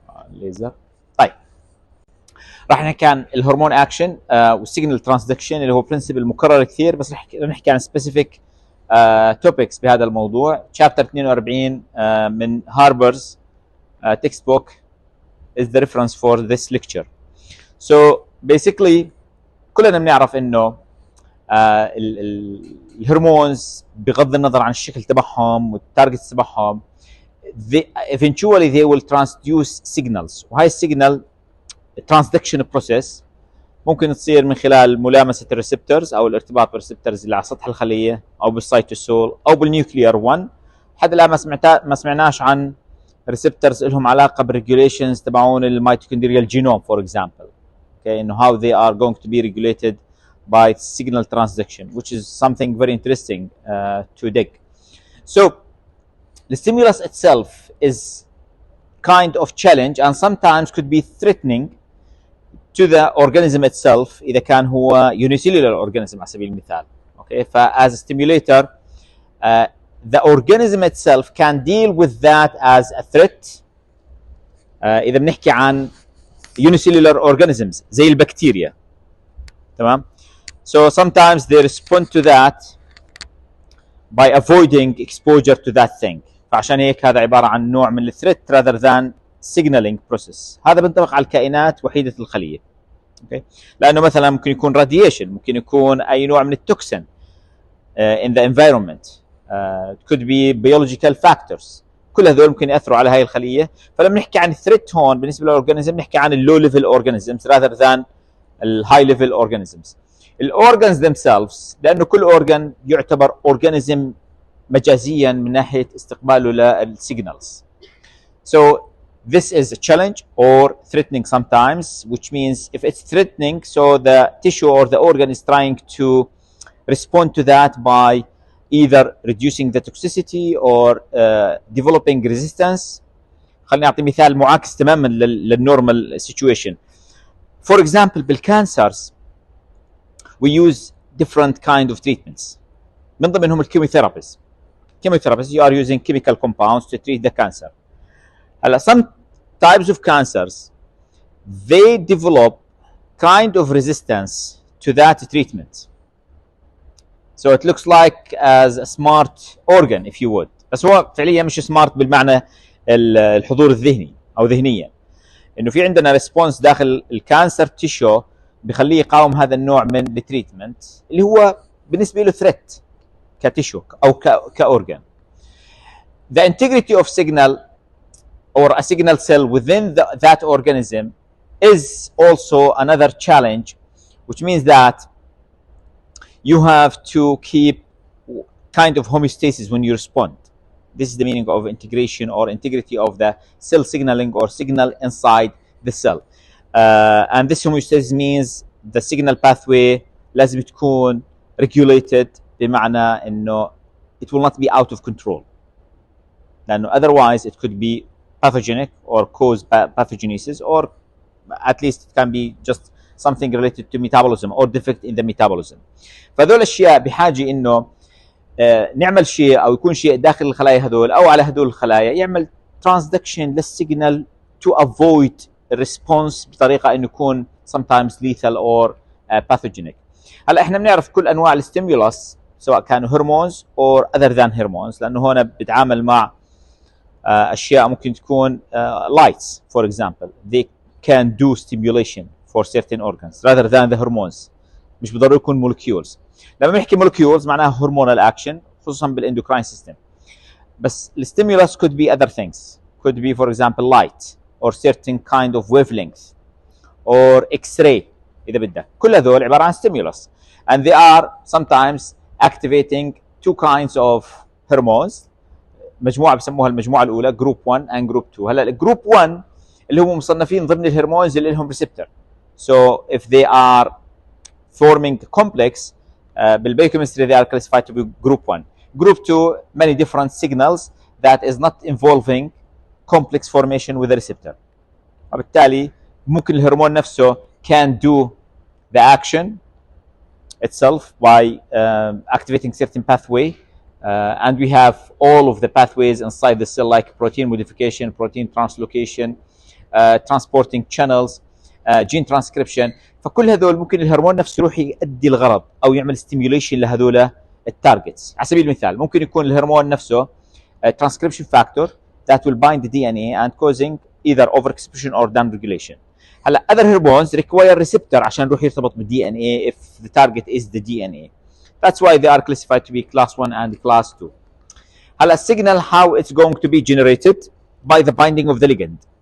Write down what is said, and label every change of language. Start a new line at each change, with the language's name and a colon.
Arabic: الليزر. طيب راح نحكي عن الهرمون اكشن والسيجنال ترانسدكشن، اللي هو برنسبل مكرر كثير، بس راح نحكي عن سبيسيفيك توبكس بهذا الموضوع.
English: Chapter 42 من Harper's textbook is the reference for this lecture. So basically
Arabic: كلنا بنعرف انه الهرمونز بغض النظر عن الشكل تبعهم والتارجتس تبعهم
English: eventually they will transduce signals،
Arabic: وهاي السيجنال
English: transduction process
Arabic: ممكن تصير من خلال ملامسه الريسبتورز او الارتباط بالريسبتورز اللي على سطح الخليه، او بالسيتوسول، او بالنيوكليير 1. حد الان ما سمعناش عن ريسبتورز لهم علاقه بالريجوليشنز تبعون الميتوكوندريال جينوم فور اكزامبل.
English: Okay, and how they are going to be regulated by signal transduction, which is something very interesting to dig. So the stimulus itself is kind of challenge and sometimes could be threatening to the organism itself
Arabic: إذا كان هو
English: unicellular organism
Arabic: على سبيل المثال.
English: Okay, as a stimulator, the organism itself can deal with that as a threat.
Arabic: إذا بنحكي عن unicellular organisms زي البكتيريا، تمام.
English: So sometimes they respond to that by avoiding exposure to that thing.
Arabic: فعشان هيك هذا عبارة عن نوع من الثريت
English: rather than signaling process.
Arabic: هذا بينطبق على الكائنات وحيدة الخلية.
English: Okay.
Arabic: لأنه مثلا ممكن يكون radiation، ممكن يكون أي نوع من التوكسين
English: in the environment. It could be biological factors.
Arabic: كل هذول ممكن ياثروا على هاي الخليه. فلما نحكي عن الثريت هون بالنسبه للاورجانيزم نحكي عن اللو ليفل اورجانيزمز
English: rather than
Arabic: الهاي ليفل اورجانيزمز. الاورجانز themselves، لانه كل اورجان يعتبر اورجانيزم مجازيا من ناحيه استقباله للسيجنالز.
English: So this is a challenge or threatening sometimes, which means if it's threatening, so the tissue or the organ is trying to respond to that by either reducing the toxicity or developing resistance.
Arabic: خليني أعطي مثال معاكس تماما للنورمال situation.
English: For example, بالcancers we use different kind of treatments.
Arabic: من ضمنهم الكيموثيرابيز.
English: Chemotherapy, you are using chemical compounds to treat the cancer. هلا some types of cancers they develop kind of resistance to that treatment. So it looks like as a smart organ if you would.
Arabic: بس هو فعليا مش سمارت بالمعنى الحضور الذهني او ذهنيا. انه في عندنا ريسبونس داخل الكانسر تيشو بخليه يقاوم هذا النوع من التريتمنت اللي هو بالنسبه له ثريت كتيشو او كاورجان.
English: The integrity of signal or a signal cell within that organism is also another challenge, which means that you have to keep kind of homeostasis when you respond. This is the meaning of integration or integrity of the cell signaling or signal inside the cell. And this homeostasis means the signal pathway
Arabic: لازم تكون
English: regulated
Arabic: بمعنى انه
English: it will not be out of control.
Arabic: لأنه
English: otherwise it could be pathogenic or cause pathogenesis, or at least it can be just something related to metabolism or defect in the metabolism.
Arabic: فهذول الاشياء بحاجه انه نعمل شيء او يكون شيء داخل الخلايا هذول او على هذول الخلايا يعمل transduction للسيجنال
English: to avoid response
Arabic: بطريقه انه يكون
English: sometimes lethal or pathogenic.
Arabic: هلا احنا بنعرف كل انواع الستيمولس سواء كانوا هرمونز
English: or other than hormones،
Arabic: لانه هنا بتعامل مع اشياء ممكن تكون
English: lights for example they can do stimulation for certain organs rather than the hormones.
Arabic: مش بضروري يكون molecules. لما بنحكي molecules معناها
English: hormonal action
Arabic: خصوصا بالاندوكراين سيستم. بس الستيمولس
English: could be other things, could be for example light or certain kind of wavelength or X-ray
Arabic: إذا بدك. كل هذول عبارة عن
English: stimulus and they are sometimes activating two kinds of hormones.
Arabic: مجموعة بسموها المجموعة الأولى
English: group 1 and group 2.
Arabic: هلا الجروب 1 اللي هم مصنفين ضمن الهرمونز اللي لهم receptor.
English: So if they are forming complex بالbiochemistry they are classified to be group 1. Group 2 many different signals that is not involving complex formation with the receptor.
Arabic: وبالتالي ممكن الهرمون نفسه
English: can do the action itself by activating certain pathway and we have all of the pathways inside the cell like protein modification, protein translocation, transporting channels, gene transcription.
Arabic: فكل هذول ممكن الهرمون نفسه يروح يؤدي الغرض او يعمل stimulation لهذول التارجتس. على سبيل المثال ممكن يكون الهرمون نفسه
English: transcription factor that will bind the DNA and causing either overexpression or down regulation. هلا other hormones require receptor
Arabic: عشان يروح يرتبط بالدي ان اي
English: if the target is the DNA. That's why they are classified to be class 1 and class 2. هلا signal how it's going to be generated by the binding of the ligand.